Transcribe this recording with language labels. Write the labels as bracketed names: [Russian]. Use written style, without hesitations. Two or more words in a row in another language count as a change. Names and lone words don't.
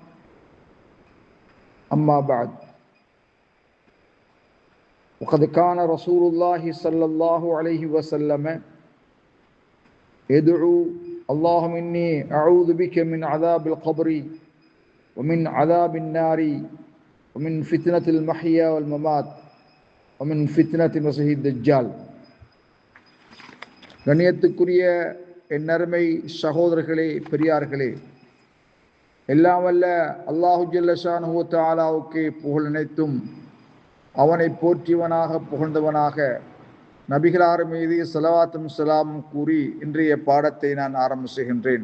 [Arabic] أما بعد وقد كان رسول الله صلى الله عليه وسلم يدعو اللهم إني أعوذ بك من عذاب القبر ومن عذاب النار ومن فتنة المحيا والممات ومن فتنة مسيح الدجال. [Tamil] கண்ணியத்துக்குரிய என் அருமை சகோதரர்களே, பெரியார்களே, எல்லாம் வல்ல [Arabic] الله جل شأنه و [Tamil] தஆலாவுக்கு புகழ் அனைத்தும் அவனை போற்றியவனாக புகழ்ந்தவனாக நபிகளார் மீது ஸலவாத்தும் ஸலாமும் கூறி இன்றைய பாடத்தை நான் ஆரம்பம் செய்கின்றேன்.